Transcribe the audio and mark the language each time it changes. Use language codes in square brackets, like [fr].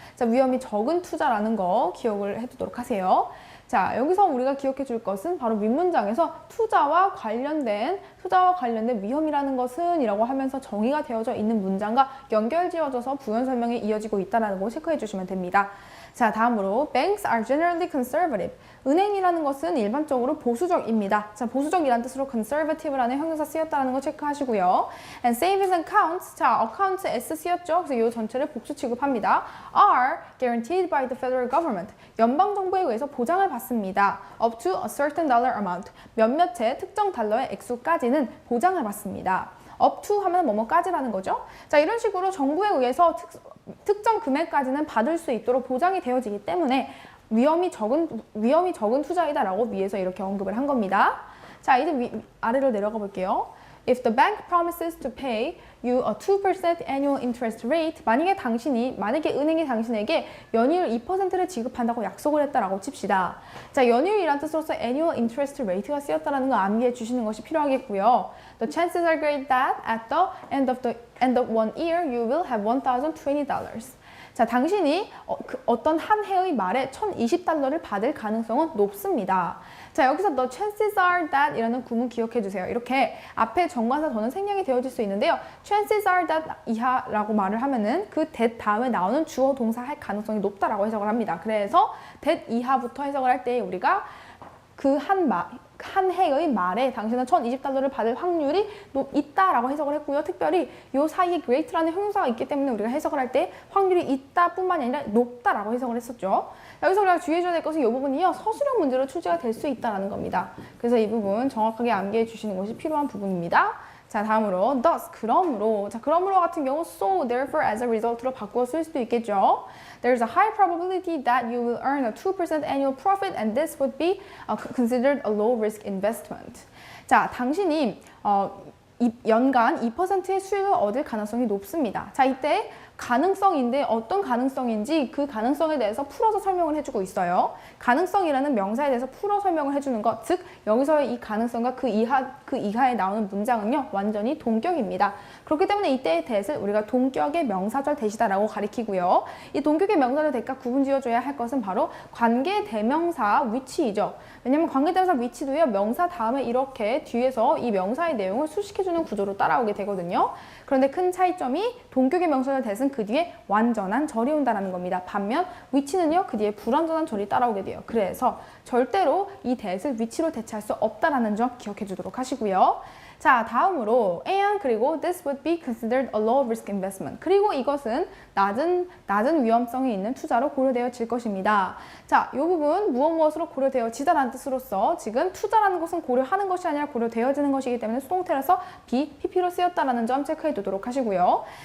[ko] 자, 위험이 적은 투자라는 거 기억을 해두도록 하세요. 자, 여기서 우리가 기억해 줄 것은 바로 윗문장에서 투자와 관련된 위험이라는 것은 이라고 하면서 정의가 되어져 있는 문장과 연결지어져서 부연 설명이 이어지고 있다는 거 체크해 주시면 됩니다. 자, 다음으로 [en] Banks are generally conservative. [ko] 은행이라는 것은 일반적으로 보수적입니다. 자, 보수적이라는 뜻으로 conservative라는 형용사 쓰였다는 거 체크하시고요. [en] And savings accounts, 자, accounts S 쓰였죠. [ko] 그래서 이 전체를 복수 취급합니다. [en] Are guaranteed by the federal government. [ko] 연방정부에 의해서 보장을 받습니다. [en] Up to a certain dollar amount. [ko] 몇몇의 특정 달러의 액수까지는 보장을 받습니다. up to 하면 뭐뭐까지라는 거죠. 자, 이런 식으로 정부에 의해서 특정 금액까지는 받을 수 있도록 보장이 되어지기 때문에 위험이 적은 투자이다라고 위에서 이렇게 언급을 한 겁니다. 자, 이제 아래로 내려가 볼게요. [en] If the bank promises to pay you a 2% annual interest rate, [ko] 만약에 은행이 당신에게 연이율 2%를 지급한다고 약속을 했다라고 칩시다. 자, 연이율이란 뜻으로서 annual interest rate가 쓰였다라는 거 암기해 주시는 것이 필요하겠고요. [en] The chances are great that at the end of 1 year you will have $1,020. [ko] 자, 당신이 어떤 한 해의 말에 $1,020를 받을 가능성은 높습니다. 자, 여기서 the chances are that 이라는 구문 기억해 주세요. 이렇게 앞에 정관사 더는 생략이 되어질 수 있는데요. chances are that 이하라고 말을 하면은 그 that 다음에 나오는 주어 동사 할 가능성이 높다라고 해석을 합니다. 그래서 that 이하부터 해석을 할 때 우리가 그 한 해의 말에 당신은 $1,020를 받을 확률이 있다라고 해석을 했고요. 특별히 이 사이에 great라는 형용사가 있기 때문에 우리가 해석을 할 때 확률이 있다뿐만이 아니라 높다라고 해석을 했었죠. 여기서 우리가 주의해줘야 될 것은 이 부분이요. 서술형 문제로 출제가 될 수 있다는 겁니다. 그래서 이 부분 정확하게 암기해 주시는 것이 필요한 부분입니다. 자, 다음으로 thus, 그러므로. 자, 그러므로 같은 경우 so, therefore, as a result로 바꾸어 쓸 수도 있겠죠. [en] There's a high probability that you will earn a 2% annual profit and this would be considered a low risk investment. [ko] 자, 당신이 연간 2%의 수익을 얻을 가능성이 높습니다. 자, 이때 가능성인데 어떤 가능성인지 그 가능성에 대해서 풀어서 설명을 해주고 있어요. 가능성이라는 명사에 대해서 풀어 설명을 해주는 것, 즉 여기서의 이 가능성과 그 이하에 나오는 문장은요 완전히 동격입니다. 그렇기 때문에 이때의 that을 우리가 동격의 명사절 that이다라고 가리키고요. 이 동격의 명사절 that과 구분 지어줘야 할 것은 바로 관계 대명사 which이죠. 왜냐하면 관계 대명사 which도요 명사 다음에 이렇게 뒤에서 이 명사의 내용을 수식해주는 구조로 따라오게 되거든요. 그런데 큰 차이점이 동격의 명사절 that은 그 뒤에 완전한 절이 온다는 겁니다. 반면 which는요 그 뒤에 불완전한 절이 따라오게 돼요. 그래서 절대로 이 that을 which로 대체할 수 없다라는 점 기억해 주도록 하시고요. 자, 다음으로 [en] and [ko] 그리고 [en] this would be considered a low risk investment. [ko] 그리고 이것은 낮은 위험성이 있는 투자로 고려되어질 것입니다. 자, 이 부분 무엇으로 고려되어지다라는 뜻으로서 지금 투자라는 것은 고려하는 것이 아니라 고려되어지는 것이기 때문에 수동태라서 be, pp로 쓰였다라는 점 체크해 두도록 하시고요.